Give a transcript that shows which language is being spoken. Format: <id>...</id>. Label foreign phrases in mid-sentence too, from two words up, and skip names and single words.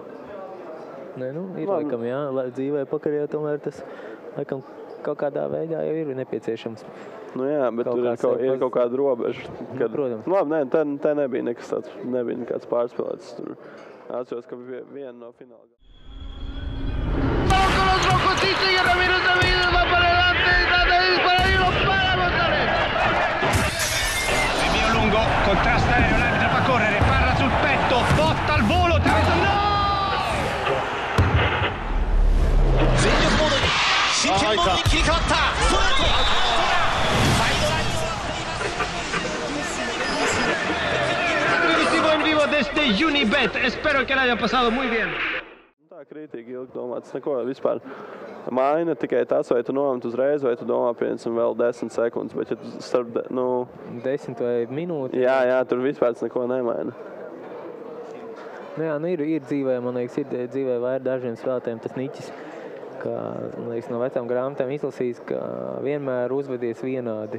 <lv>Nē, ir laikam, jā, dzīvē pokerī tomēr tas, laikam, kaut kādā veidā jau ir nepieciešams. Jā, bet tur ir kaut kāda robeža. Kad, protams. Labi, te nebija nekas tāds, nebija nekāds pārspēlēts. Tur atceros, ka bija viena no fināla.</lv> <es>Vamos con otro cosito y Ramiro también va para adelante.</es> <it>contrasto aereo, l'arbitro fa correre, parra sul petto, botta al volo, traverso, no!</it> <es>Televisivo en vivo desde Unibet, espero que la hayan pasado muy bien.</es> <lv>Tā krītīgi ilgi domāts, neko vispār maina tikai tas, vai tu nomet uzreiz, vai tu domā, piemēram, vēl 10 sekundes, bet ja tu starp, 10 vai minūti. Jā, tur vispār neko nemaina. Jā, ir dzīvē, man liekas, ir dzīvē vai dažiem spēlētājiem tas niķis, ka, man liekas, no vecām grāmatām izlasījis, ka vienmēr uzvedies vienādi.</lv>